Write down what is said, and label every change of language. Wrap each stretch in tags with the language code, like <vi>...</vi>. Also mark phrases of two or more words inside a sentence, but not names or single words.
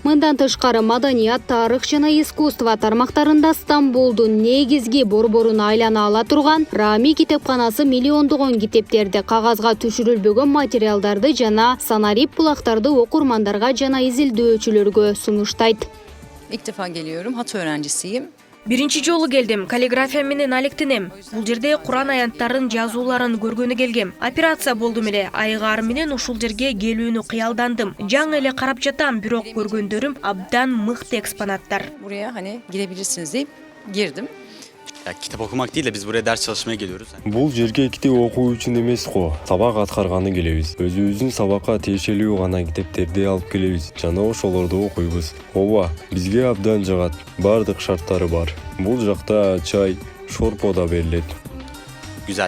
<ky>Мындан тышкары маданият, тарых жана искусство тармактарында Стамбулдун негизги борборун айлана ала турган Рами китепканасы миллиондогон китептерди, кагазга түшүрүлбөгөн материалдарды жана санарип булактарды окурмандарга жана изилдөөчүлөргө сунуштайт.</ky> <tr>İlk defa geliyorum. Hat öğrencisiyim.</tr> <ky>Биринчи жолу келдим, каллиграфия менен алектенем. Бул жерде Куран аянттарын жазууларын көргөнү келгем. Операция болдум эле, айгаар менен ушул жерге келүүнү кыялдандым. Жаңы эле карап жатам, бирок көргөндөрүм абдан мыкты экспонаттар.</ky> <tr>Buraya hani girebilirsiniz deyip girdim. Ya kitap okumak değil de biz buraya ders çalışmaya geliyoruz.</tr> <ky>Бул жерге китеп окуу үчүн эмес го, сабак аткарганы келебиз. Өзүбүздүн сабакка тиешелүү гана китептерди алып келебиз жана ошолорду окуйбуз. Ооба, бизге абдан жагат. Бардык шарттары бар. Бул жакта чай, шорпо да берилет.</ky> <tr>Güzel.</tr>